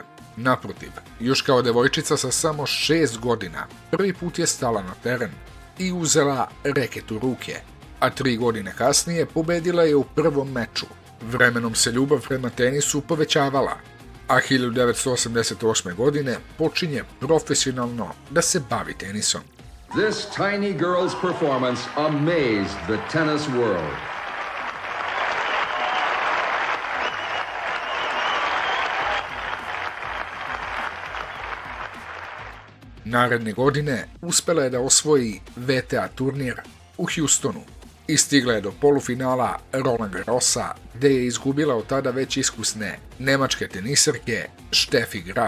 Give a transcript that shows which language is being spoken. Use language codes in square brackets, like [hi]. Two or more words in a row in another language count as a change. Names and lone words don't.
[sr] Naprotiv, još kao devojčica sa samo 6 godina prvi put je stala na teren i uzela reket u ruke, a 3 godine kasnije pobedila je u prvom meču. Vremenom se ljubav prema tenisu povećavala, a 1988. godine počinje profesionalno da se bavi tenisom. [en] This tiny girl's performance amazed the tennis world. [sr] Naredne godine uspela je da osvoji WTA turnir u Houstonu i stigla je do polufinala Roland Garrosa, gde je izgubila od tada već iskusne nemačke teniserke Steffi Graf.